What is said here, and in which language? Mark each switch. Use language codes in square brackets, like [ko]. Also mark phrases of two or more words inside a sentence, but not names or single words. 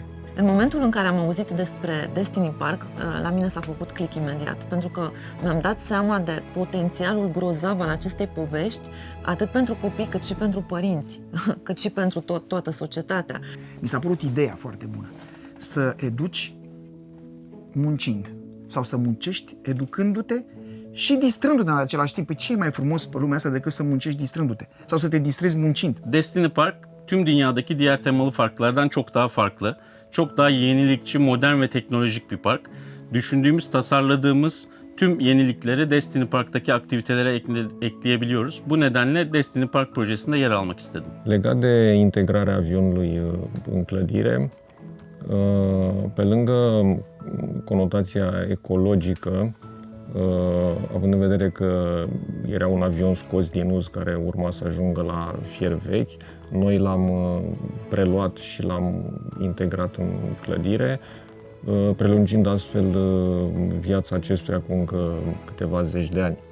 [ro] În momentul în care am auzit despre Destiny Park, la mine s-a făcut click imediat, pentru că mi-am dat seama de potențialul grozav al acestei povești, atât pentru copii, cât și pentru părinți, cât și pentru toată societatea. Mi s-a părut ideea foarte bună, să educi muncind sau să muncești educându-te și distrându-te în același timp. Păi ce e mai frumos pe lumea asta decât să muncești distrându-te sau să te distrezi muncind? [tr] Destiny Park tüm dünyadaki diğer temalı parklardan çok daha farklı. Çok daha yenilikçi, modern ve teknolojik bir park. Düşündüğümüz, tasarladığımız tüm yenilikleri Destiny Park'taki aktivitelere ekleyebiliyoruz. Bu nedenle Destiny Park projesinde yer almak istedim. [ro] Legat de integrarea avionului în clădire, pe lângă conotația ecologică, având în vedere că era un avion scos din uz care urma să ajungă la fier vechi, noi l-am preluat și l-am integrat în clădire, prelungind astfel viața acestuia cu încă câteva zeci de ani.